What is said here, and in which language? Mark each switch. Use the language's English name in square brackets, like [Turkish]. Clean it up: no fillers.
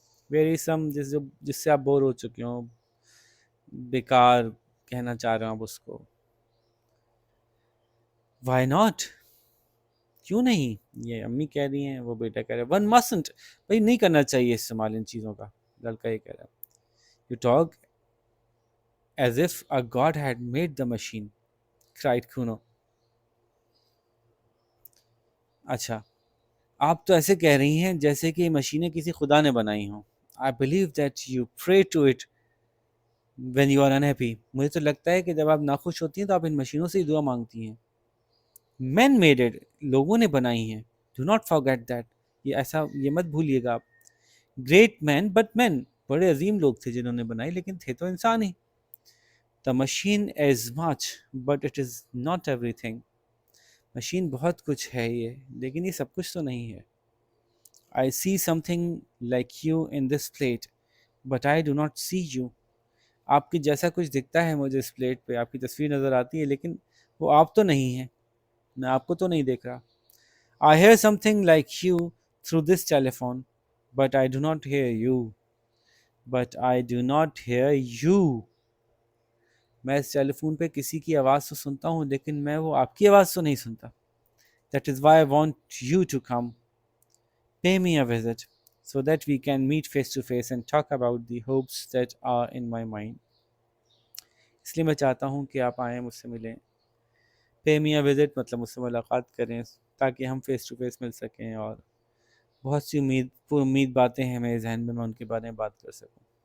[Urdu] ویریسم جس سے آپ بور ہو چکے ہوں، بیکار کہنا چاہ رہے ہوں آپ اس کو. [English] Why not? [Urdu] کیوں نہیں؟ یہ امی کہہ رہی ہیں، وہ بیٹا کہہ رہا ہے. ون مسنٹ، بھائی نہیں کرنا چاہیے استعمال ان چیزوں کا. لڑکا یہ کہہ رہا ہے. [English] You talk as if a god had made the machine, cried Kuno. [Urdu] اچھا، آپ تو ایسے کہہ رہی ہیں جیسے کہ یہ مشینیں کسی خدا نے بنائی ہوں. [English] I believe that you pray to it when you are unhappy. [Urdu] مجھے تو لگتا ہے کہ جب آپ ناخوش ہوتی ہیں تو آپ ان مشینوں سے ہی دعا مانگتی ہیں. [English] Men made it، [Urdu] لوگوں نے بنائی ہیں. [English] Do not forget that. [Urdu] یہ مت بھولیے گا آپ. [English] Great men but men، [Urdu] بڑے عظیم لوگ تھے جنہوں نے بنائی، لیکن تھے تو انسان ہی. [English] The machine is much but it is not everything. [Urdu] Machine بہت کچھ ہے یہ، لیکن یہ سب کچھ تو نہیں ہے. [English] I see something like you in this plate but I do not see you. [Urdu] آپ کی جیسا کچھ دکھتا ہے مجھے اس پلیٹ پہ، آپ کی تصویر نظر آتی ہے لیکن وہ آپ تو نہیں ہیں، میں آپ کو تو نہیں دیکھ رہا. [English] I hear something like you through this telephone but I do not hear you. But I do not hear you. [Urdu] میں اس ٹیلی فون پہ کسی کی آواز تو سنتا ہوں لیکن میں وہ آپ کی آواز تو نہیں سنتا. [English] That is why I want you to come. Pay me a visit so that we can meet face to face and talk about the hopes that are in my mind. [Urdu] اس لیے میں چاہتا ہوں کہ آپ آئیں، مجھ سے ملیں. [English] Pay me a visit [Urdu] مطلب مجھ سے ملاقات کریں تاکہ ہم فیس ٹو فیس مل سکیں، اور بہت سی پر امید باتیں ہیں میرے ذہن میں ان کے بارے میں بات کر سکوں.